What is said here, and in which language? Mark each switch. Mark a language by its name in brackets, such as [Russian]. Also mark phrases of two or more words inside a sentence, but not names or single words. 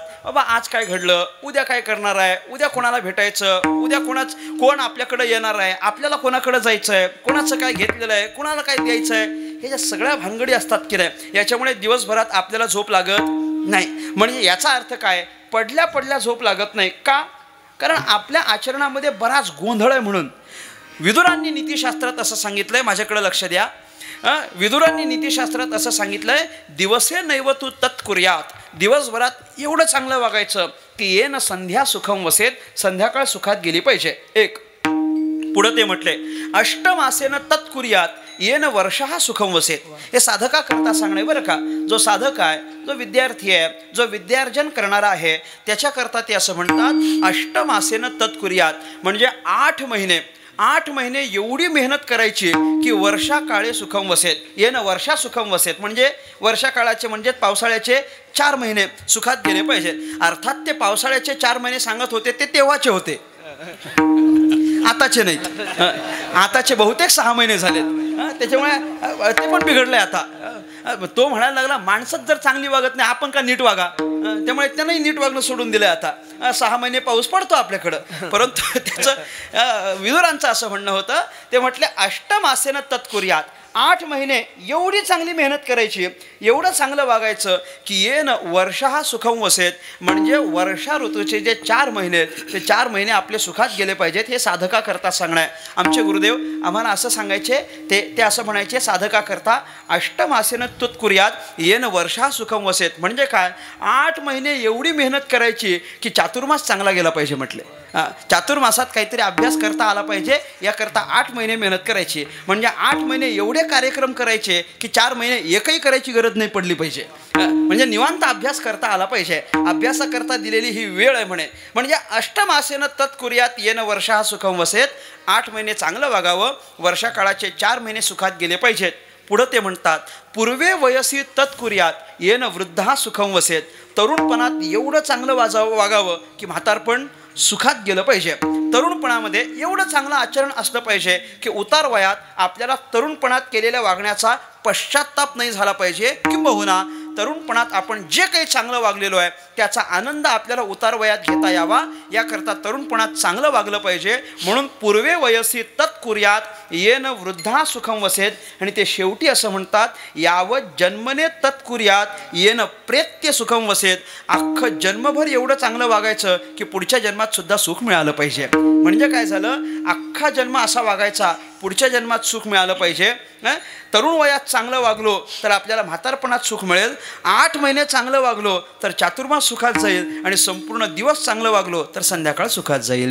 [Marathi] बाबा आज काय घडलं, उद्या काय करणार आहे, उद्या कोणाला भेटायचं, उद्या कोण आपल्याकडे येणार आहे, आपल्याला कोणाकडे जायचं आहे, कोणाचं काय घेतलेलं आहे, कोणाला काय द्यायचं आहे, हे ज्या सगळ्या भानगडी असतात की नाही, याच्यामुळे दिवसभरात आपल्याला झोप लागत नाही. म्हणजे याचा अर्थ काय? पडल्या पडल्या झोप लागत नाही. का? कारण आपल्या आचरणामध्ये बराच गोंधळ आहे. म्हणून विदुरांनी नीतिशास्त्रात असं सांगितलंय, माझ्याकडे लक्ष द्या. विदुरांनी नीतिशास्त्रात असं सांगितलंय, [Sanskrit] दिवसे नैव तू तत्कुर्यात, [Marathi] दिवसभरात एवढं चांगलं वागायचं की [Sanskrit] येन संध्या सुखम वसेत, [Marathi] संध्याकाळ सुखात गेली पाहिजे. एक पुढं ते म्हटले, [Sanskrit] अष्टमासेन तत्कुर्यात येन वर्षः सुखम वसेत. [Marathi] हे साधका करता सांगणे बरं का. जो साधक आहे, जो विद्यार्थी आहे, जो विद्यार्जन करणारा आहे, त्याच्याकरता ते असं म्हणतात, [Sanskrit] अष्टमासेन तत्कुर्यात. [Marathi] म्हणजे 8 महिने एवढी मेहनत करायची की [Sanskrit] वर्षा काळे सुखम वसेत. येन वर्षा सुखम वसेत [Marathi] म्हणजे वर्षा काळाचे म्हणजे पावसाळ्याचे 4 महिने सुखात गेले पाहिजेत. अर्थात ते पावसाळ्याचे 4 महिने सांगत होते ते तेव्हाचे होते, आताचे नाहीत. आताचे बहुतेक 6 महिने झालेत. त्याच्यामुळे ते पण बिघडलंय आता. तो म्हणायला लागला, माणसंच जर चांगली वागत नाही आपण का नीट वागा. त्यामुळे त्यांनाही नीट वागणं सोडून दिलंय. आता 6 महिने पाऊस पडतो आपल्याकडं. परंतु त्याचं विदुरांचं असं म्हणणं होतं, ते म्हटले [Sanskrit] अष्टमासेन तत्कुर्यात, [Marathi] 8 महिने एवढी चांगली मेहनत करायची, एवढं चांगलं वागायचं की [Sanskrit] येन वर्षः सुखम वसेत. [Marathi] म्हणजे वर्षा ऋतूचे जे 4 महिने ते 4 महिने आपले सुखात गेले पाहिजेत. हे साधका करता सांगणं आहे. आमचे गुरुदेव आम्हाला असं सांगायचे, ते असं म्हणायचे, साधका करता [Sanskrit] अष्टमासेन तत्कुर्यात येन वर्षः सुखम वसेत. [Marathi] म्हणजे काय? 8 महिने एवढी मेहनत करायची की चातुर्मास चांगला गेला पाहिजे. म्हटले चातुर्मासात काहीतरी अभ्यास करता आला पाहिजे, याकरता 8 महिने मेहनत करायची. म्हणजे 8 महिने एवढे कार्यक्रम करायचे की 4 महिने एकही करायची गरज नाही पडली पाहिजे. म्हणजे निवांत अभ्यास करता आला पाहिजे. अभ्यासाकरता दिलेली ही वेळ आहे म्हणे. [Sanskrit] म्हणजे अष्टमासेन तत्कुर्यात येन वर्षः सुखम वसेत. [Marathi] 8 महिने चांगलं वागावं, वर्षा काळाचे 4 महिने सुखात गेले पाहिजेत. पुढं ते म्हणतात, [Sanskrit] पूर्वे वयसी तत्कुर्यात येन वृद्धः सुखम वसेत. [Marathi] तरुणपणात एवढं चांगलं वागावं की म्हातारपण सुखात गेलं पाहिजे. तरुणपणामध्ये एवढं चांगलं आचरण असलं पाहिजे की उतार वयात आपल्याला तरुणपणात केलेल्या वागण्याचा पश्चात्ताप नाही झाला पाहिजे, किंबहुना तरुणपणात आपण जे काही चांगलं वागलेलो आहे त्याचा आनंद आपल्याला उतार वयात घेता यावा, याकरता तरुणपणात चांगलं वागलं पाहिजे. [Sanskrit] म्हणून पूर्वे वयसी तत्कुर्यात येन वृद्धा सुखम वसेत. [Marathi] आणि ते शेवटी असं म्हणतात, [Sanskrit] यावत जन्मने तत्कुर्यात येन प्रेत्य सुखम वसेत. [Marathi] अख्खं जन्मभर एवढं चांगलं वागायचं की पुढच्या जन्मात सुद्धा सुख मिळालं पाहिजे. म्हणजे काय झालं, अख्खा जन्म असा वागायचा, पुढच्या जन्मात सुख मिळालं पाहिजे. तरुण वयात चांगलं वागलो तर आपल्याला म्हातारपणात सुख मिळेल. 8 महिने चांगलं वागलो तर चातुर्मास सुखात जाईल, आणि संपूर्ण दिवस चांगलं वागलो तर संध्याकाळ सुखात जाईल.